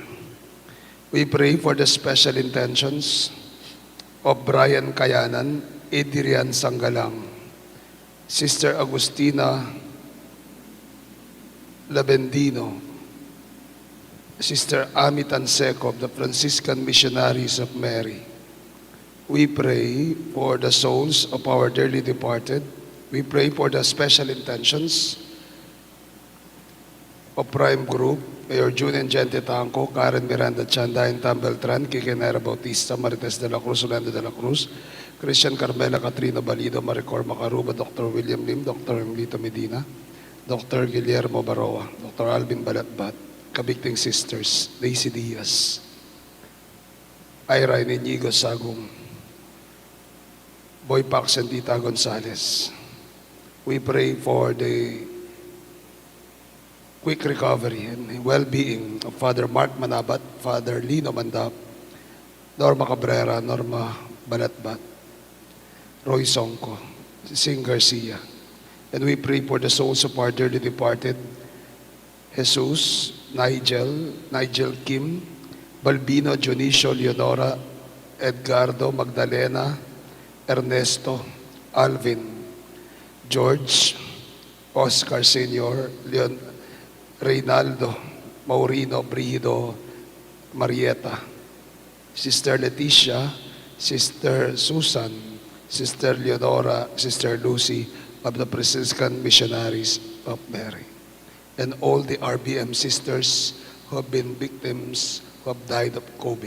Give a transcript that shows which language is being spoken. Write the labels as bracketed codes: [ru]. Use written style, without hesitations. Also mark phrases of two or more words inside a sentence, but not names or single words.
[en] We pray for the special intentions of Brian Kayanan, Adrian Sangalang, Sister Agustina Labendino, Sister Ami Tanseco of the Franciscan Missionaries of Mary. We pray for the souls of our dearly departed. We pray for the special intentions of Prime Group, Mayor June and Gente Tanco, Karen Miranda Chanda and Tam Beltran, Kikinera Bautista, Marites de la Cruz, Orlando de la Cruz, Christian Carmela Catrina Balido, Maricor Macaruba, Dr. William Lim, Dr. Emilito Medina, Dr. Guillermo Baroa, Dr. Alvin Balatbat, Kabigting Sisters, Daisy Diaz, Ira Inigo Sagum, Boy Pax and Tita Gonzalez. We pray for the quick recovery and well-being of Father Mark Manabat, Father Lino Mandap, Norma Cabrera, Norma Balatbat, Roy Songko, Sing Garcia. And we pray for the souls of our dearly departed, Jesus, Nigel Kim, Balbino, Dionisio, Leonora, Edgardo, Magdalena, Ernesto, Alvin, George, Oscar Sr., Leon, Reynaldo, Maurino, Brido, Marieta, Sister Leticia, Sister Susan, Sister Leonora, Sister Lucy of the Franciscan Missionaries of Mary, and all the RBM sisters who have been victims, who have died of COVID.